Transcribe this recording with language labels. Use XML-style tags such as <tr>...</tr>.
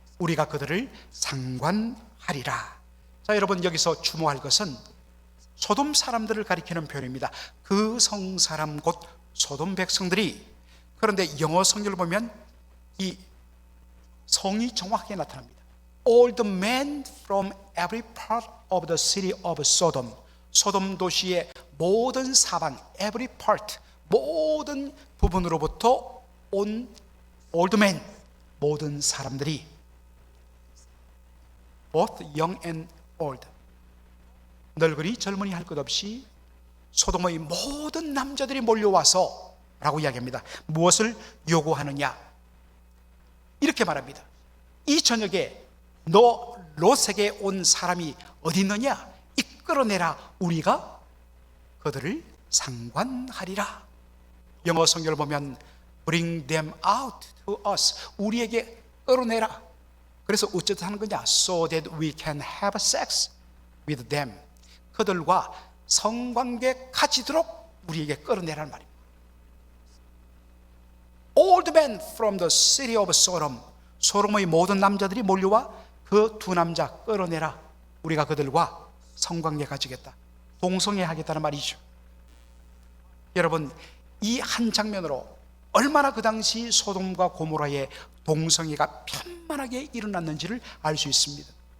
<ko>우리가 그들을 상관하리라. 자, 여러분, 여기서 주목할 것은 소돔 사람들을 가리키는 표현입니다. 그 성사람 곧 소돔 백성들이. 그런데 영어 성경을 보면 이 성이 정확하게 나타납니다.</ko> <en>All the men from every part of the city of Sodom.</en> <ko>소돔 도시의 모든 사방,</ko> <en>every part,</en> <ko>모든 부분으로부터 온</ko> <en>all the men,</en> <ko>모든 사람들이,</ko> <en>both young and old,</en> <ko>늙은이 젊은이 할 것 없이 소돔의 모든 남자들이 몰려와서 라고 이야기합니다. 무엇을 요구하느냐? 이렇게 말합니다. 이 저녁에 너 롯에게 온 사람이 어디 있느냐? 이끌어내라. 우리가 그들을 상관하리라. 영어 성경을 보면</ko> <en>Bring them out to us.</en> <ko>우리에게 끌어내라. 그래서 어쨌든 하는 거냐?</ko> <en>So that we can have sex with them.</en> <ko>그들과 성관계 가지도록 우리에게 끌어내라는 말입니다.</ko> <en>All the men from the city of Sodom.</en> <ko>소돔의 모든 남자들이 몰려와 그 두 남자 끌어내라. 우리가 그들과 성관계 가지겠다. 동성애 하겠다는 말이죠. 여러분, 이 한 장면으로 얼마나 그 당시 소돔과 고모라의 동성애가 편만하게 일어났는지를 알 수 있습니다.</ko>